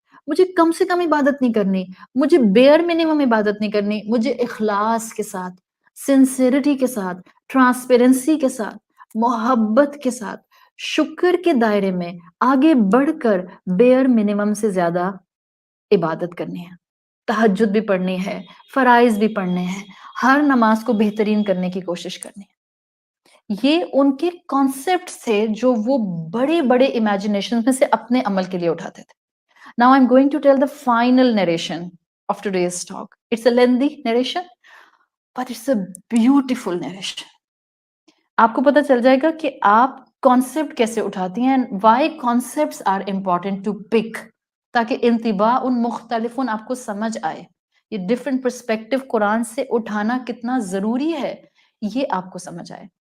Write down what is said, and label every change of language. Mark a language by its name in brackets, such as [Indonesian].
[Urdu] مجھے کم سے کم عبادت نہیں کرنی، مجھے بیئر منیمم عبادت نہیں کرنی، مجھے اخلاص کے ساتھ، سنسیریٹی کے ساتھ، ٹرانسپیرنسی کے ساتھ، محبت کے ساتھ، شکر کے دائرے میں آگے بڑھ کر بیئر منیمم سے زیادہ عبادت کرنی ہے، تہجد بھی پڑھنی ہے، فرائض بھی پڑھنے ہیں، ہر نماز کو بہترین کرنے کی کوشش کرنی ہے۔ یہ ان کے کانسیپٹ تھے جو وہ بڑے بڑے امیجنیشن میں سے اپنے عمل کے لیے اٹھاتے تھے۔ [English] Now I'm going to tell the final narration of today's talk. It's a lengthy narration, but it's a beautiful narration. [Urdu] آپ کو پتہ چل جائے گا کہ آپ کانسیپٹ کیسے اٹھاتی ہیں [English] and why concepts are important to pick، [Urdu] تاکہ انتباہ ان مختلف آپ کو سمجھ آئے۔ یہ ڈفرنٹ پرسپیکٹو قرآن سے اٹھانا کتنا ضروری ہے یہ آپ کو سمجھ آئے۔